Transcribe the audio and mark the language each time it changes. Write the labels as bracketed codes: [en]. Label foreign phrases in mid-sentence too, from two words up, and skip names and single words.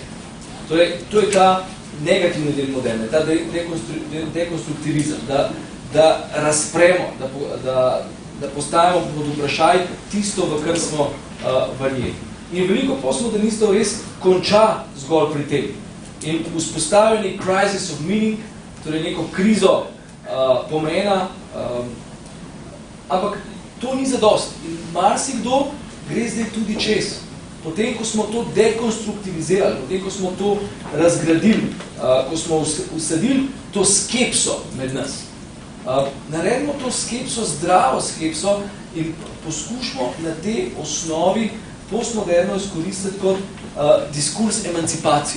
[sl] Torej, to je ta negativni del moderne, ta dekonstruktivizem, da razpremo, da postavimo pod vprašaj tisto, v kar smo verjeli. In veliko postmodernistov res konča zgolj pri tem. In vzpostavijo nek [en] crisis of meaning, [sl] torej neko krizo pomena, ampak to ni zadost. In marsikdo gre zdaj tudi čez. Potem, ko smo to dekonstruktivizirali, potem, ko smo to razgradili, ko smo usadili to skepso med nas, naredimo to skepso, zdravo skepso in poskušamo na tej osnovi postmoderno izkoristiti kot diskurs emancipacije.